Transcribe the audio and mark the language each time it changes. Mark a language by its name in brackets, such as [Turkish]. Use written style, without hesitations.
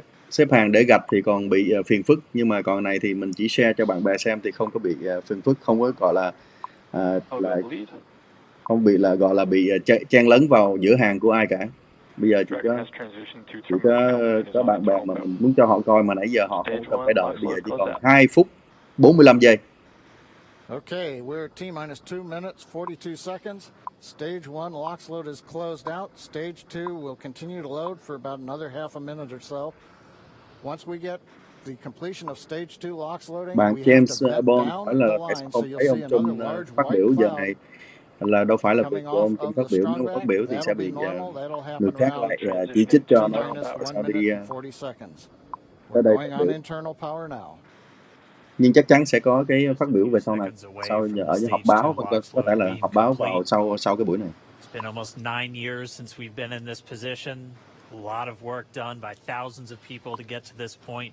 [Vietnamese] Xếp hàng để gạch thì còn bị phiền phức, nhưng mà còn này thì mình chỉ share cho bạn bè xem thì không có bị phiền phức, không có gọi là không bị là gọi là bị chen lấn vào giữa hàng của ai cả. Bây giờ chỉ có bạn bè mà mình muốn cho họ coi mà nãy giờ họ không cần phải đợi, bây giờ chỉ còn 2 phút 45 giây. [English] Okay, we're at T-2 minutes, 42 seconds. Stage 1 LOX load is closed out. Stage 2 will continue to load for about another half a minute or so. Once we get the completion of stage 2 LOX loading, [Vietnamese] bạn James Bond phải là không thấy ông Trump phát biểu giờ này là đâu phải là việc của ông Trump phát biểu. Nếu phát biểu thì sẽ bị người khác lại chỉ trích cho nó sao đi tới đây phát biểu. Nhưng chắc chắn sẽ có cái phát biểu về sau này, sau ở những họp báo, có thể là họp báo vào sau cái buổi này. [English] It's been almost 9 years since we've been in this position. A lot of work done by thousands of people to get to this point.